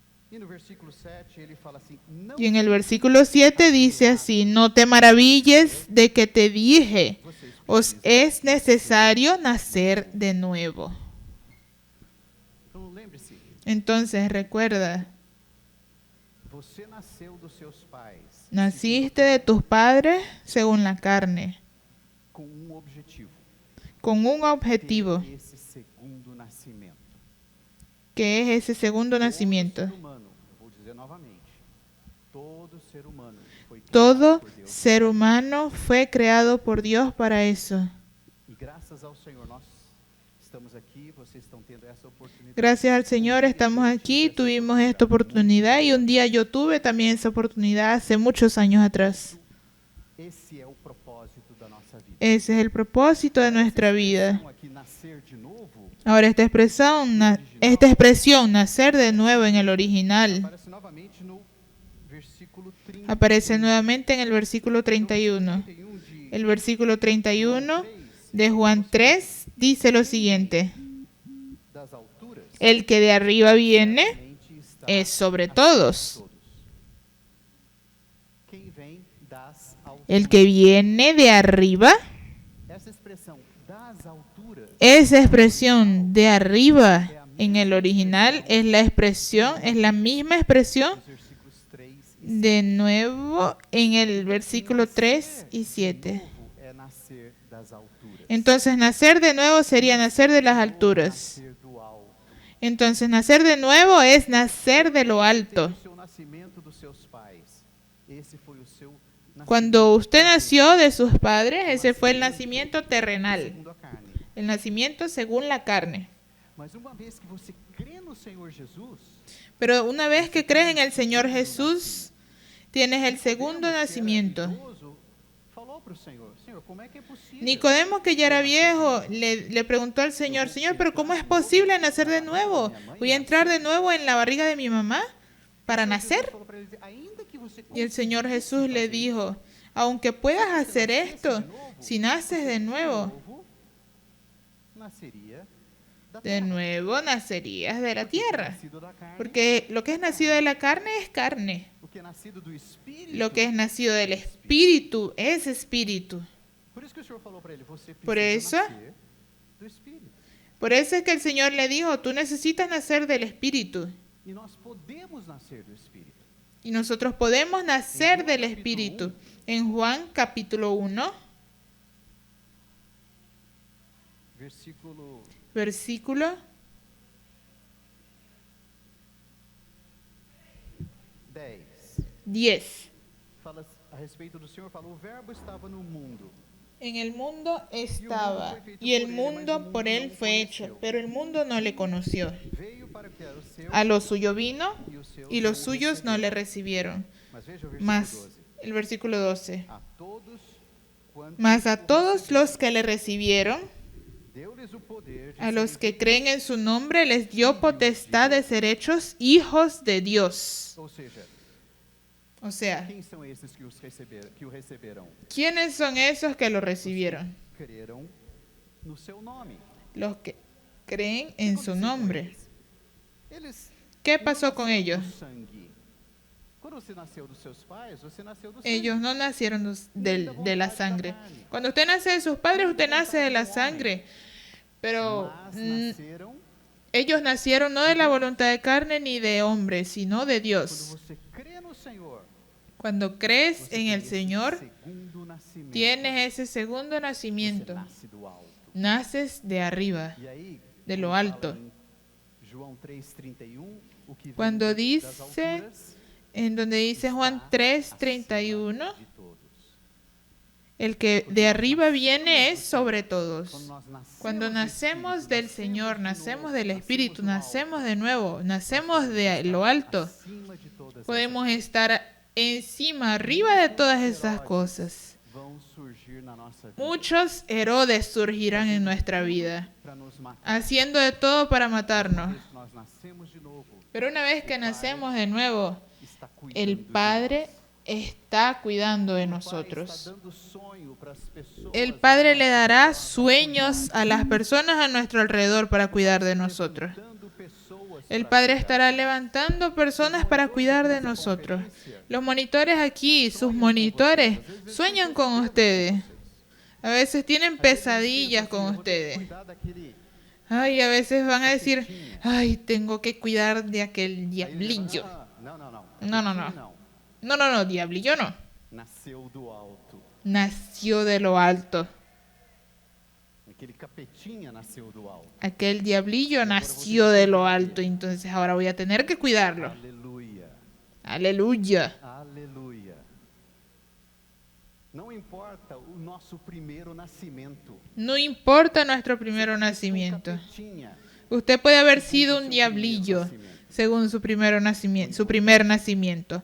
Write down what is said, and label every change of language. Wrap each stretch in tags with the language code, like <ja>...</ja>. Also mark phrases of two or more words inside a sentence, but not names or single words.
<es>Y en el versículo 7 dice así: no te maravilles de que te dije, os es necesario nacer de nuevo. Entonces recuerda, naciste de tus padres según la carne, con un objetivo,</es> <pt>ter esse segundo nascimento.</pt> <es>que es ese segundo</es> <pt>Todo</pt> <es>nacimiento.</es> <pt>ser humano, eu vou dizer novamente, todo ser humano foi criado</pt> <es>Todo</es> <pt>por Deus.</pt> <es>ser humano fue creado por Dios para eso.</es> <pt>E graças ao Senhor nós estamos aqui, vocês estão tendo essa oportunidade.</pt> <es>Gracias al Señor estamos aquí, tuvimos esta oportunidad y un día yo tuve también esa oportunidad hace muchos años atrás.</es> <pt>Esse é o propósito da nossa vida.</pt> <es>Ese es el propósito de nuestra vida.</es> <pt>Então, aqui, nascer de novo,</pt> <es>Ahora esta expresión, nacer de nuevo en el original,</es> <pt>aparece novamente no versículo 30.</pt> <es>aparece nuevamente en el versículo 31.</es> <pt>31 de</pt> <es>El versículo 31 de Juan 3 dice lo siguiente:</es> <pt>das alturas.</pt> <es>el que de arriba viene</es> <pt>Realmente está</pt> <es>es sobre</es> <pt>acima de todos. todos. Quem vem das alturas.</pt> <es>El que viene de arriba,</es> <pt>Essa expressão das alturas</pt> <es>esa expresión de arriba en el original es la misma expresión</es> <pt>nos versículos 3 e</pt> <es>de nuevo en el versículo 3 y 7.</es> <pt>novo é nascer das alturas.</pt> <es>Entonces nacer de nuevo sería nacer de las alturas.</es> <pt>Nascer do alto.</pt> <es>Entonces nacer de nuevo es nacer de lo alto.</es> <pt>O seu nascimento dos seus pais. Esse foi o seu nascimento</pt> <es>Cuando usted nació de sus padres, ese fue el nacimiento terrenal,</es> <pt>segundo a carne.</pt> <es>el nacimiento según la carne.</es> <pt>Mas uma vez que você crê no Senhor Jesus,</pt> <es>Pero una vez que crees en el Señor Jesús, tienes el segundo nacimiento.</es> <pt>idoso, falou para o Senhor, Senhor, como é que é possível?</pt> <es>Nicodemo, que ya era viejo, le preguntó al Señor, Señor, pero ¿cómo es posible nacer de nuevo? ¿Voy a entrar de nuevo en la barriga de mi mamá para nacer?</es> <pt>Falou para ele, ainda que você</pt> <es>Y el Señor Jesús le dijo, aunque puedas hacer esto, si naces de nuevo,</es> <pt>nasceria da</pt> <es>de</es> <pt>terra.</pt> <es>nuevo nacerías de la tierra.</es> <pt>Nascido da carne,</pt> <es>Porque lo que es nacido de la carne es carne.</es> <pt>o que é nascido do Espírito.</pt> <es>Lo que es nacido del espíritu es espíritu.</es> <pt>Por isso que o Senhor falou para ele, você</pt> <es>Por</es> <pt>precisa</pt> <es>eso-</es> <pt>nascer do Espírito.</pt> <es>Por eso es que el Señor le dijo, tú necesitas nacer del espíritu.</es> <pt>E nós podemos nascer do Espírito.</pt> <es>Y nosotros podemos nacer del espíritu. En Juan capítulo 1, Versículo</es> <pt>versículo 10.</pt> <es>10.</es> <pt>Fala a respeito do Senhor, fala, o verbo estava no mundo.</pt> <es>En el mundo estaba, y el mundo por él fue hecho, pero el mundo no le conoció.</es> <pt>Veio para o que era o seu,</pt> <es>A lo suyo vino,</es> <pt>e os seus</pt> <es>y los</es> <pt>não</pt> <es>suyos no</es> <pt>receberam.</pt> <es>le recibieron.</es> <pt>Mas veja o versículo</pt> <es>Mas,</es> <pt>12.</pt> <es>el versículo 12.</es> <pt>A todos quantos</pt> <es>Mas a</es> <pt>o</pt> <es>todos</es> <pt>receberam,</pt> <es>los que le recibieron,</es> <pt>deu-lhes o poder de</pt> <es>a los</es> <pt>serem</pt> <es>que creen en su nombre, les dio potestad de ser hechos hijos de Dios.</es> <pt>Ou seja,</pt> <es>O sea,</es> <pt>quem são esses que o receberão?</pt> <es>¿quiénes son esos que lo recibieron?</es> <pt>Creram no seu nome.</pt> <es>Los que creen en su nombre.</es> <pt>Eles</pt> <es>¿Qué</es> <pt>não</pt> <es>pasó con</es> <pt>nasceram</pt> <es>ellos?</es> <pt>do sangue. Quando você nasceu dos seus pais, você nasceu do sangue.</pt> <es>Ellos no nacieron de la sangre. Cuando usted nace de sus padres, usted nace de la sangre. Pero</es> <pt>Mas nasceram</pt> <es>ellos nacieron no de la voluntad de carne ni de hombre, sino de</es> <pt>quando</pt> <es>Dios.</es> <pt>você crê no Senhor.</pt> <es>Cuando crees</es> <pt>Você</pt> <es>en</es> <pt>tem</pt> <es>el</es> <pt>esse</pt> <es>Señor,</es> <pt>segundo nascimento.</pt> <es>tienes ese segundo</es> <pt>Você</pt> <es>nacimiento.</es> <pt>nasce do alto.</pt> <es>Naces de arriba,</es> <pt>E aí,</pt> <es>de lo</es> <pt>quando</pt> <es>alto.</es> <pt>fala em João 3:31, o que vem</pt> <es>Cuando</es> <pt>das</pt> <es>dice,</es> <pt>alturas</pt> <es>en donde dice Juan</es> <pt>está</pt> <es>3:31,</es> <pt>acima de todos.</pt> <es>el que de arriba viene es sobre todos. Cuando Cuando nacemos del Señor, nacemos del Espíritu, nacemos de nuevo, nacemos de lo alto,</es> <pt>acima de todas</pt> <es>podemos estar encima, arriba de todas esas cosas.</es> <pt>vão surgir na nossa vida</pt> <es>Muchos Herodes surgirán en nuestra vida,</es> <pt>para nos matar.</pt> <es>haciendo de todo para matarnos.</es> <pt>Por isso nós nascemos de novo.</pt> <es>Pero una vez que nacemos de nuevo,</es> <pt>Está</pt> <es>el</es> <pt>cuidando de</pt> <es>Padre está cuidando de</es> <pt>nós. O Pai</pt> <es>nosotros.</es> <pt>está dando sonho para as pessoas.</pt> <es>El Padre le dará sueños a las personas a nuestro alrededor para cuidar de nosotros.</es> <pt>Dando pessoas</pt> <es>El</es> <pt>para</pt> <es>Padre</es> <pt>cuidar.</pt> <es>estará levantando personas para cuidar de nosotros. Los monitores aquí, sus monitores, sueñan con ustedes. A veces tienen pesadillas con ustedes.</es> <pt>Cuidar daquele.</pt> <es>Ay, a veces van a decir, ay, tengo que cuidar de aquel</es> <pt>Aí ele</pt> <es>diablillo.</es> <pt>fala, não, não, não. Não, não, Aquele</pt> <es>não. No, no, no, diablillo no.</es> <pt>Nasceu do alto.</pt> <es>Nació de lo alto.</es> <pt>aquele capetinha nasceu do alto.</pt> <es>Aquel diablillo nació de lo alto, entonces ahora voy a tener que cuidarlo.</es> <pt>Aleluia.</pt> <es>Aleluya.</es> <pt>Aleluia. Não importa o nosso primeiro nascimento.</pt> <es>No importa nuestro primer nacimiento.</es> <pt>Capetinha.</pt> <es>Usted puede haber sido un diablillo según su primer nacimiento.</es>